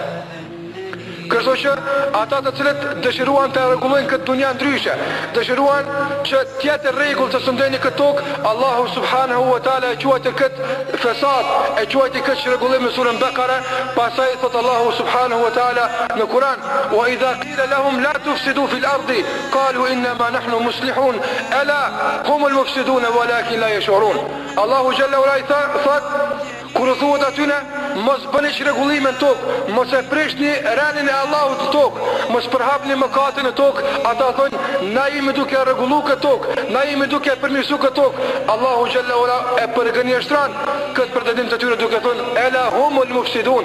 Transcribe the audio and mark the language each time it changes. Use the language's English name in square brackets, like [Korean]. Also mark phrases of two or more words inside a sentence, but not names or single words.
[Albanian] Kështu që ata të cilët dëshiruan të rregullojnë këtë dunja ndryshe, dëshiruan që tjetë rregull të sundeni këtë tokë, Allahu [Arabic] سبحانه وتعالى [Albanian] e quajti këtë fesad, e quajti këtë çrregullim në surën Bekare. Pastaj thot Allahu [Arabic] سبحانه وتعالى [Albanian] në Kur'an: [Arabic] "وإذا قيل لهم لا تفسدوا في الأرض قالوا إنما نحن مصلحون ألا هم المفسدون ولكن لا يشعرون." [Albanian] Allahu [Arabic] جل وعلا [Albanian] thot kur thuhet atyne mos bëni çrregullime në tokë, mos e prishni rendin e Allahut në tokë, mos përhapni mëkatin në tokë, ata thonë na jemi duke rregulluar këtë tokë, na jemi duke përmirësuar këtë tokë. Allahu [Arabic] جل وعلا [Albanian] e përgënjeshtron këtë pretendim të tyre duke thonë [Arabic] ألا هم المفسدون.